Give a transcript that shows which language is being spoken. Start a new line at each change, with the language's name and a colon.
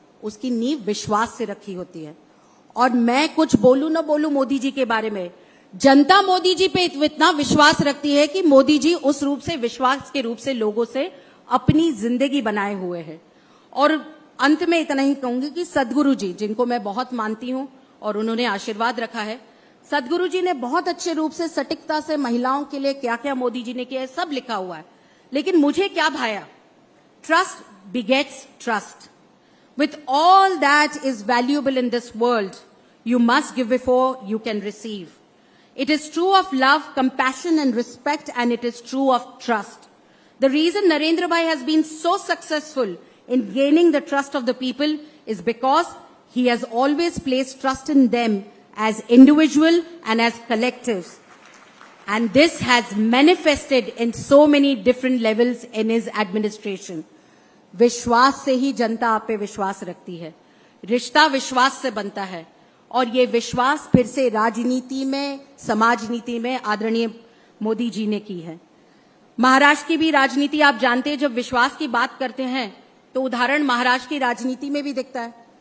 Hindi: उसकी नींव विश्वास से रखी होती है. और मैं कुछ बोलूं ना बोलूं मोदी जी के बारे में, जनता मोदी जी पे इतना विश्वास रखती है कि मोदी जी उस रूप से, विश्वास के रूप से लोगों से अपनी जिंदगी बनाए हुए हैं. और अंत में इतना ही कहूंगी कि सदगुरु जी, जिनको मैं बहुत मानती हूं और उन्होंने आशीर्वाद रखा है, सदगुरु जी ने बहुत अच्छे रूप से सटीकता से महिलाओं के लिए क्या क्या मोदी जी ने किया है सब लिखा हुआ है. लेकिन मुझे क्या भाया?
English: Trust begets trust. With all that is valuable in this world, you must give before you can receive. It is true of love, compassion and respect, and it is true of trust. The reason Narendra Bhai has been so successful in gaining the trust of the people is because He has always placed trust in them as individual and as collectives. And this has manifested in so many different levels in his administration.
Hindi: विश्वास से ही जनता आप पे विश्वास रखती है, रिश्ता विश्वास से बनता है, और ये विश्वास फिर से राजनीति में, समाज नीति में आदरणीय मोदी जी ने की है। महाराष्ट्र की भी राजनीति आप जानते हैं, जब विश्वास की बात करते हैं तो उदाहरण महाराष्ट्र की राजनीति में भी दिखता है।